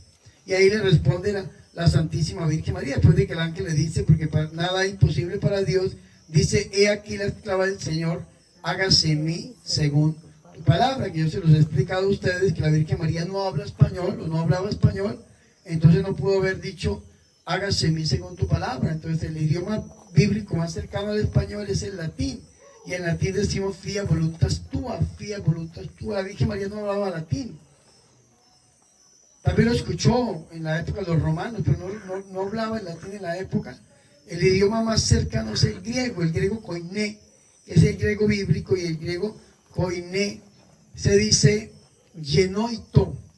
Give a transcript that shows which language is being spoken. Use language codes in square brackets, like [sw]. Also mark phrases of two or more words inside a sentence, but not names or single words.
[es] Y ahí le responde la Santísima Virgen María, después de que el ángel le dice, porque nada es imposible para Dios, dice, he aquí la esclava del Señor, hágase en mí según tu palabra. Que yo se los he explicado a ustedes que la Virgen María no habla español, o no hablaba español, entonces no pudo haber dicho, hágase en mí según tu palabra. Entonces el idioma bíblico más cercano al español es el latín, y en latín decimos [la] fiat voluntas tua, fiat voluntas tua. [es] La Virgen María no hablaba latín, también lo escuchó en la época de los romanos, pero no hablaba el latín en la época. El idioma más cercano es el griego koiné, que es el griego bíblico, y el griego koiné se dice genoito.